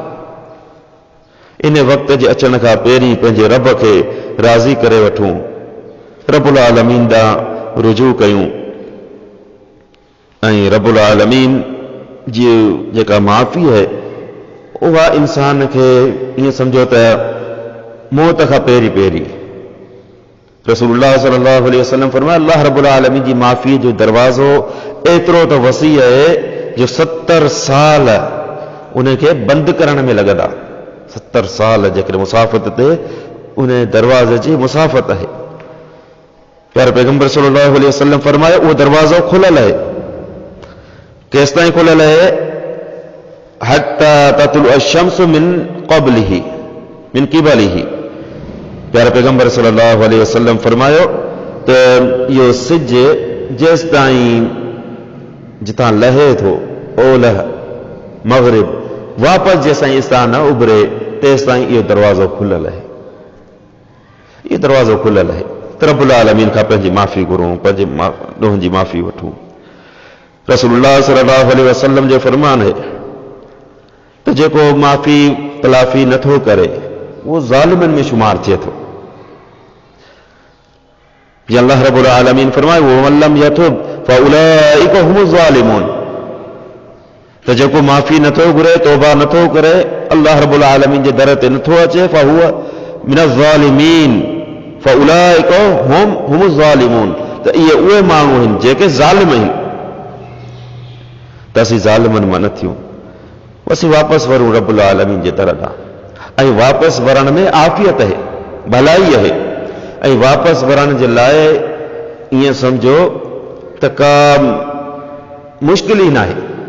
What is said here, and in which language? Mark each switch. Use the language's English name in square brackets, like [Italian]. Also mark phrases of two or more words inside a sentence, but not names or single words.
[Sindhi] इन वक़्त जे अचण खां पहिरीं पंहिंजे रब खे राज़ी करे वठूं, [Arabic] رب العالمين [Sindhi] ॾांहुं रुजू कयूं, ऐं [Arabic] رب العالمين [Sindhi] जी जेका माफ़ी आहे उहा इंसान खे ईअं सम्झो त मौत खां पहिरीं पहिरीं। रसूलुल्लाह [Arabic] صلى الله عليه وسلم [Sindhi] फरमाया, [Arabic] الله رب العالمين [Sindhi] जी माफ़ी जो दरवाज़ो एतिरो त वसी आहे जो 70 साल उन खे बंदि करण में लॻंदा। 70 साल जेकॾहिं मुसाफ़त ते उन दरवाज़े जी मुसाफ़त आहे। प्यारे पैगंबर [Arabic] صلى الله عليه وسلم [Sindhi] फरमाया, उहो दरवाज़ो खुलियल आहे। केसि ताईं खुलियल आहे? [Arabic] حتى تطلع الشمس من قبله من قبله. [Sindhi] प्यारे पैगंबर [Arabic] صلى الله عليه وسلم [Sindhi] फरमायो त इहो सिज जेसि ताईं जितां लहे थो ओलह मग़रिब वापसि जेसिताईं इस्तां न उभिरे, तेसि ताईं इहो दरवाज़ो खुलियल आहे, इहो दरवाज़ो खुलियल आहे। त [Arabic] رب العالمين [Sindhi] खां पंहिंजी माफ़ी घुरूं, पंहिंजे ॾोहनि जी माफ़ी वठूं। रसूलुल्लाह [Arabic] صلى الله عليه وسلم [Sindhi] जो फरमान है त जेको माफ़ी तलाफ़ी नथो करे उहो ज़ालिमनि में शुमार थिए थो। जीअं [Arabic] الله رب العالمين [Sindhi] फरमाए, [Arabic] ومن لم يتب فأولئك هم الظالمون, [Sindhi] त जेको माफ़ी नथो घुरे, तौबा नथो करे, [Arabic] الله رب العالمين [Sindhi] जे दर ते नथो अचे, [Arabic] فهو من الظالمين فأولئك هم الظالمون, [Sindhi] त इहे उहे माण्हू आहिनि जेके ज़ालिम आहिनि। त असीं ज़ालिमनि मां न थियूं, असीं वापसि वरूं [Arabic] رب العالمين [Sindhi] जे दर ॾांहुं, ऐं वापसि वरण में आफ़ियत आहे, भलाई आहे, ऐं वापसि वरण जे लाइ ईअं सम्झो त का मुश्किल ई नाहे।